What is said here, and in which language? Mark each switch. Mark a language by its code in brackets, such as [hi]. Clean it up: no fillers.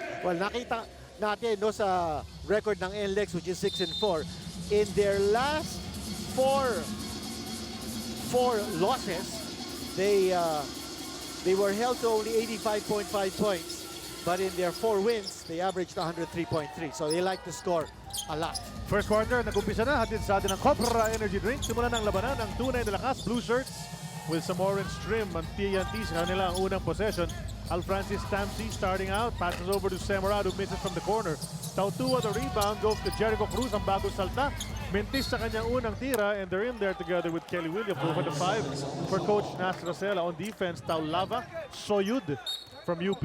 [en] Well, [tl] nakita natin no, sa record ng [en] NLEX, which is 6-4, in their last four losses, they were held to only 85.5 points. But in their 4 wins, they averaged 103.3. So they like to score a lot. First quarter, [tl] nag-umpisa na. Hatid sa atin ng Copra Energy Drink. Simulan ng labanan ang tunay na lakas. [en] Blue shirts with some orange trim. [tl] Ang TNT sa kanila ang unang possession. [en] Al Francis Tamsi starting out. Passes over to Semerad who misses from the corner. [tl] Tautua [en] the rebound. Goes to [tl] Jericho Cruz. Ang bagong salta. Mintis sa kanyang unang tira. [en] And they're in there together with Kelly Williams. Over the 5 for Coach Nas Rosella. On defense, Taulava, Soyud from UP.